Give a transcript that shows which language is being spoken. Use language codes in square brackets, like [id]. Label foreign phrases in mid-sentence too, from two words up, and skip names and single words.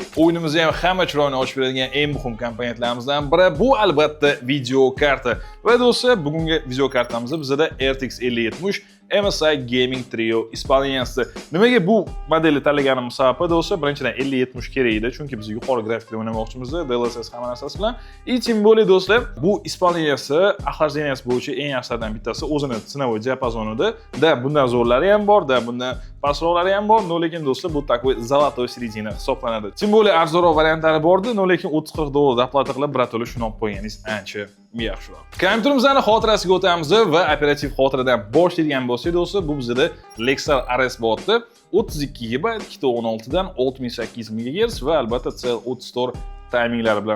[uz] O'yinimizni ham hamma chiroyini ochib beradigan eng muhim komponentlarimizdan biri bu albatta video karta. Va do'stlar, bugungi video kartamiz bizda RTX 5070 MSI Gaming Trio исполненияsi. Nimaga bu modelni tanlaganimiz sababi do'stlar, birinchidan 5070 kerak edi, chunki biz yuqori grafikda o'ynamoqchimiz, DLSS hamma narsasi bilan. [ru] Tем более [uz] do'stlar, bu исполненияsi, охлажденияsi bo'yicha eng yaxshilardan bittasi, o'zini sinovoy diapazonida. Bundan zo'rlari ham bor, bundan pastroqlari ham bor, lekin do'stlar bu [ru] такой золотой середина [uz] hisoblanadi. [ru] Tем более [uz] arzonroq variantlari bordi, lekin 30-40 dollar aplata qilib birato'la shuni olib qo'yganingiz ancha yaxshiroq. Kompyuterimizning xotirasiga o'tamiz va operativ xotiradan boshlaydigan bo'lsak do'stlar, bu bizda Lexar RS botda 32 GB 216 dan 68 MHz va albatta C34 tayminglari bilan.